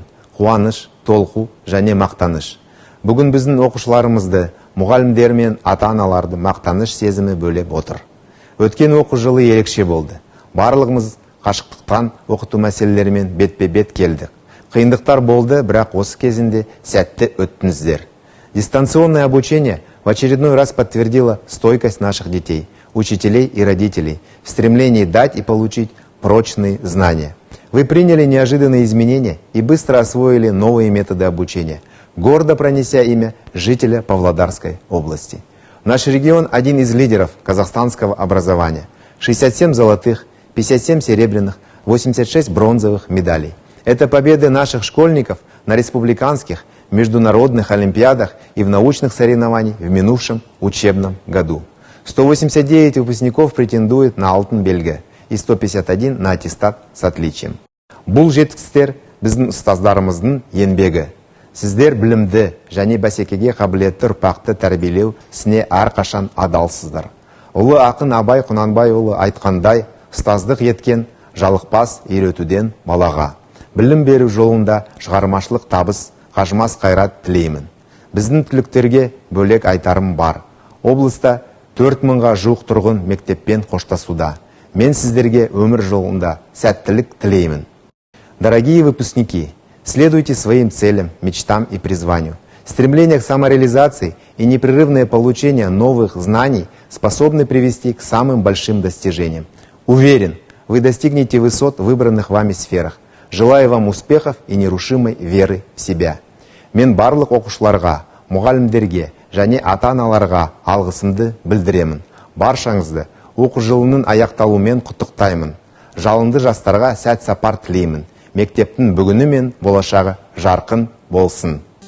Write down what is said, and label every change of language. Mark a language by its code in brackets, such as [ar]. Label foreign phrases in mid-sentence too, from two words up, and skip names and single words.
[kk] Қуаныш, толқу және мақтаныш. Бүгін біздің оқушыларымызды, мұғалімдер мен ата-аналарды мақтаныш сезімі бөлеп отыр. Өткен оқу жылы ерекше болды. Барлығымыз қашықтықтан оқыту мәселелерімен бетпе-бет келдік. Қиындықтар болды, бірақ осы кезінде сәтті өттіңіздер. [ru] Дистанционное обучение в очередной раз подтвердило стойкость наших детей, учителей и родителей в стремлении дать и получить прочные знания. Вы приняли неожиданные изменения и быстро освоили новые методы обучения, гордо пронеся имя жителя Павлодарской области. Наш регион один из лидеров казахстанского образования. 67 золотых, 57 серебряных, 86 бронзовых медалей. Это победы наших школьников на республиканских, международных олимпиадах и в научных соревнованиях в минувшем учебном году. 189 выпускников претендует на [kk] алтын белгі [ru] и 151 на аттестат с отличием. [kk] Бұл жетістіктер біздің ұстаздарымыздың еңбегі. Сіздер білімді және бәсекеге қабілетті ұрпақты тәрбиелеу ісіне әрқашан адалсыздар. Ұлы ақын Абай Құнанбайұлы айтқандай, ұстаздық еткен жалықпас үйретуден балаға. Білім беру жолында шығармашылық табыс, қажымас қайрат тілеймін. Біздің түлектерге бөлек айтарым бар. Облыста 4000-ға жуық тұрғын мектеппен қоштасуда. Мен сіздерге өмір жолында сәттілік тілеймін. [ru] Дорогие выпускники, следуйте своим целям, мечтам и призванию. Стремление к самореализации и непрерывное получение новых знаний способны привести к самым большим достижениям. Уверен, вы достигнете высот в выбранных вами сферах. Желаю вам успехов и нерушимой веры в себя. [kk] Мен барлық оқушыларға, мұғалімдерге және ата-аналарға алғысымды білдіремін. Баршаңызды оқу жылының аяқталуымен құттықтаймын. Жалынды жастарға сәт сапар тілеймін. Мектептің бүгіні мен болашағы жарқын болсын.